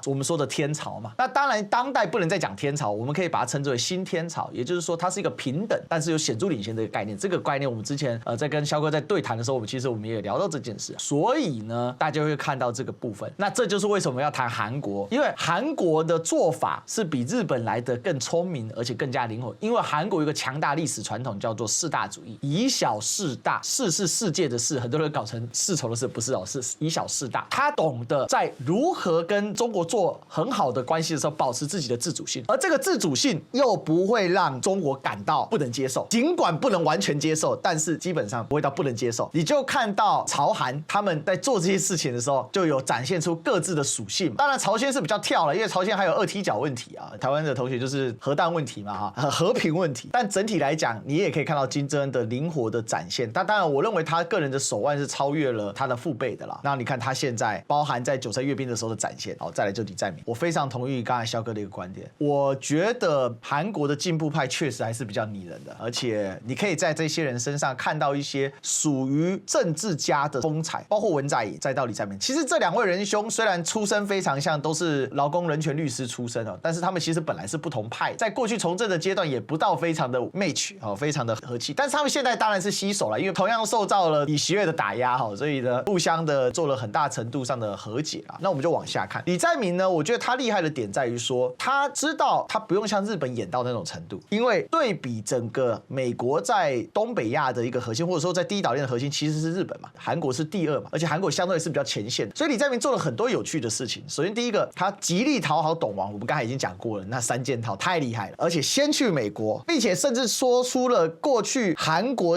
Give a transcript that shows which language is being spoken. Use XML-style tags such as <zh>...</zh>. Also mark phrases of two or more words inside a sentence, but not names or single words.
<zh>我們說的天朝嘛，那當然當代不能再講天朝，我們可以把它稱之為新天朝，也就是說它是一個平等但是有顯著領先的一個概念。這個概念我們之前在跟蕭哥在對談的時候，其實我們也聊到這件事。所以呢，大家會看到這個部分。那這就是為什麼要談韓國，因為韓國的做法是比日本來的更聰明，而且更加靈活。因為韓國有一個強大歷史傳統，叫做世大主義，以小事大，世是世界的世，很多人搞成世仇的世，不是哦，是以小事大。他懂得在如何跟中國做很好的關係的時候，保持自己的自主性，而這個自主性又不會讓中國感到不能接受，儘管不能完全接受，但是基本上不會到不能接受。你就看到朝韓他們在做這些事情的時候，就有展現出各自的屬性。當然，朝鮮是比較跳了，因為朝鮮還有二踢腳問題啊。台灣的同學就是核彈問題嘛，哈，和平問題。但整體來講，你也可以看到金正恩的靈活的展現。但當然，我認為他個人的手腕是超越了他的父輩的啦。那你看他現在，包含在9·3閱兵的時候的展現，好，再來就李在明，我非常同意剛才蕭哥的一個觀點。我覺得韓國的進步派確實還是比較擬人的，而且你可以在這些人身上看到一些屬於政治家的風采，包括文在寅再到李在明。其實這兩位仁兄雖然出身非常像，都是勞工人權律師出身哦，但是他們其實本來是不同派，在過去從政的階段也不到非常的 match 哦，非常的和氣。但是他們現在當然是攜手了，因為同樣受到了李習月的打壓哈，所以呢互相的做了很大程度上的和解啊。那我們就往下看李在明呢，我覺得他厲害的點在於說，他知道他不用像日本演到那種程度，因為對比整個美國在東北亞的一個核心，或者說在第一島鏈的核心其實是日本嘛，韓國是第二嘛，而且韓國相對是比較前線，所以李在明做了很多有趣的事情。首先第一個，他極力討好董王，我們剛才已經講過了，那3件套太厲害了，而且先去美國，並且甚至說出了過去韓國</zh>